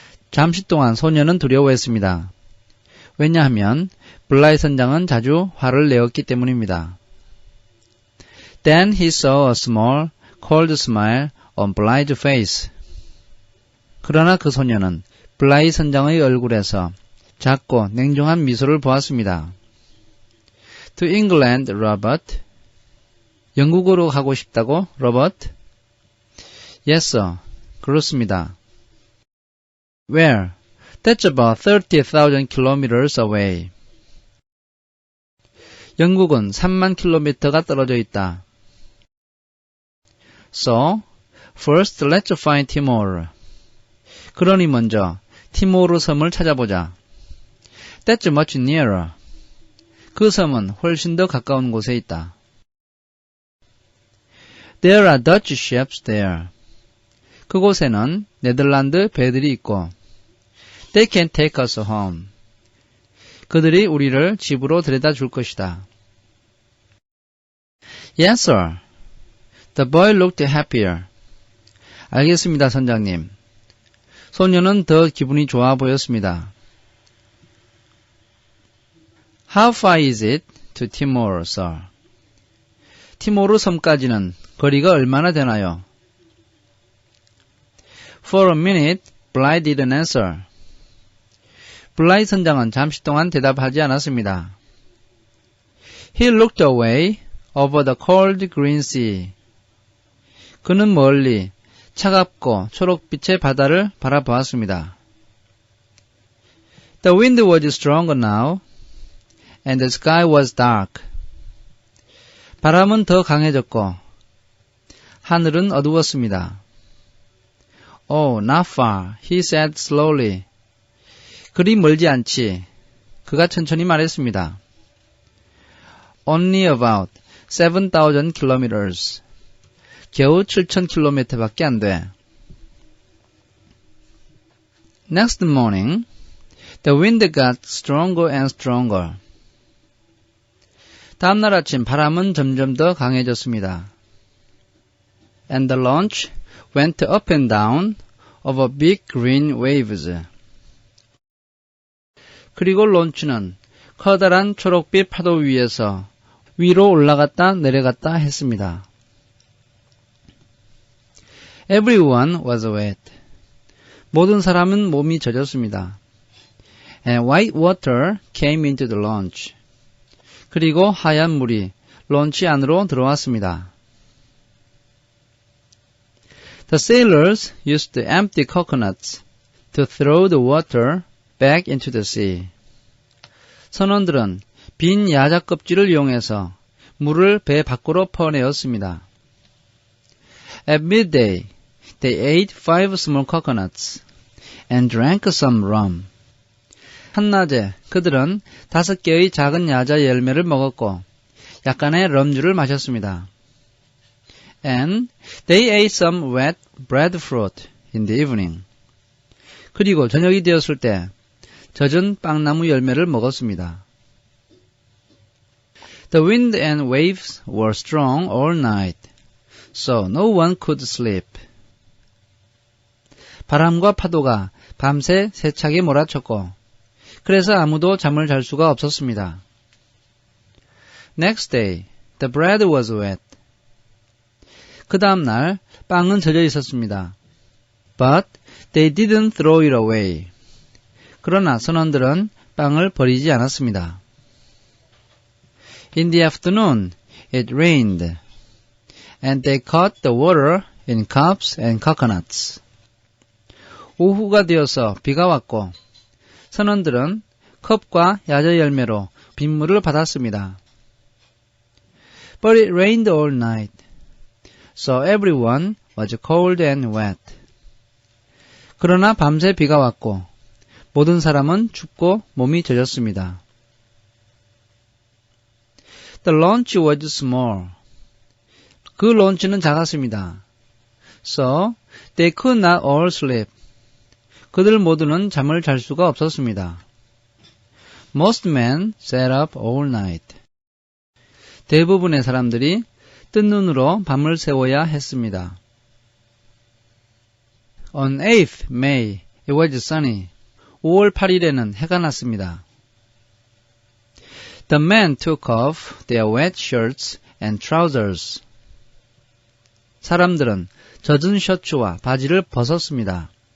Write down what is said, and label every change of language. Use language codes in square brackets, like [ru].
[ko] 잠시 동안 소년은 두려워했습니다. 왜냐하면 블라이 선장은 자주 화를 내었기 때문입니다. [en] Then he saw a small, cold smile on Bligh's face. [ko] 그러나 그 소년은 블라이 선장의 얼굴에서 작고 냉정한 미소를 보았습니다. [en] To England, Robert. [ko] 영국으로 가고 싶다고, 로버트? [en] Yes, sir. [ko] 그렇습니다. [en] Where? That's about 30,000 kilometers away. [ko] 영국은 3만 킬로미터가 떨어져 있다. [en] So, first let's find Timor. [ko] 그러니 먼저 티모르 섬을 찾아보자. [en] That's much nearer. [ko] 그 섬은 훨씬 더 가까운 곳에 있다. [en] There are Dutch ships there. [ko] 그곳에는 네덜란드 배들이 있고 [en] They can take us home. [ko] 그들이 우리를 집으로 데려다 줄 것이다. [en] Yes, sir. The boy looked happier. [ko] 알겠습니다, 선장님. 소녀는 더 기분이 좋아 보였습니다. [en] How far is it to Timor, sir? [ko] 티모르 섬까지는 거리가 얼마나 되나요? [en] For a minute, Bligh didn't answer. [ko] 블라이 선장은 잠시 동안 대답하지 않았습니다. [en] He looked away over the cold green sea. [ko] 그는 멀리 차갑고 초록빛의 바다를 바라보았습니다. [en] The wind was stronger now, and the sky was dark. [ko] 바람은 더 강해졌고 하늘은 어두웠습니다. [en] Oh, not far, he said slowly. [ko] 그리 멀지 않지. 그가 천천히 말했습니다. [en] Only about 7,000 kilometers. [ko] 겨우 7,000km밖에 안 돼. [en] Next morning, the wind got stronger and stronger. [ko] 다음날 아침 바람은 점점 더 강해졌습니다. [en] And the launch went up and down over big green waves. [ko] 그리고 론치는 커다란 초록빛 파도 위에서 위로 올라갔다 내려갔다 했습니다. [en] Everyone was wet. [ko] 모든 사람은 몸이 젖었습니다. [en] And white water came into the launch. [ko] 그리고 하얀 물이 론치 안으로 들어왔습니다. [en] The sailors used empty coconuts to throw the water back into the sea. [ko] 선원들은 빈 야자 껍질을 이용해서 물을 배 밖으로 퍼내었습니다. [en] At midday, they ate 5 small coconuts and drank some rum. [ko] 한낮에 그들은 5개의 작은 야자 열매를 먹었고 약간의 럼주를 마셨습니다. [en] And they ate some wet breadfruit in the evening. [ko] 그리고 저녁이 되었을 때 젖은 빵나무 열매를 먹었습니다. [en] The wind and waves were strong all night, so no one could sleep. [ko] 바람과 파도가 밤새 세차게 몰아쳤고 그래서 아무도 잠을 잘 수가 없었습니다. [en] Next day, the bread was wet. [ko] 그 다음 날 빵은 젖어 있었습니다. [en] But they didn't throw it away. [ko] 그러나 선원들은 빵을 버리지 않았습니다. [en] In the afternoon, it rained, and they caught the water in cups and coconuts. [ko] 오후가 되어서 비가 왔고 선원들은 컵과 야자 열매로 빗물을 받았습니다. [en] But it rained all night, so everyone was cold and wet. [ko] 그러나 밤새 비가 왔고 모든 사람은 춥고 몸이 젖었습니다. [en] The launch was small. [ko] 그 론치는 작았습니다. [en] So they could not all sleep. [ko] 그들 모두는 잠을 잘 수가 없었습니다. [en] Most men sat up all night. [ko] 대부분의 사람들이 뜬 눈으로 밤을 새워야 했습니다. [en] On 8th May, it was sunny. [ko] 5월 8일에는 해가 났습니다. [en] The men took off their wet shirts and trousers. [ko] 사람들은 젖은 셔츠와 바지를 벗었습니다.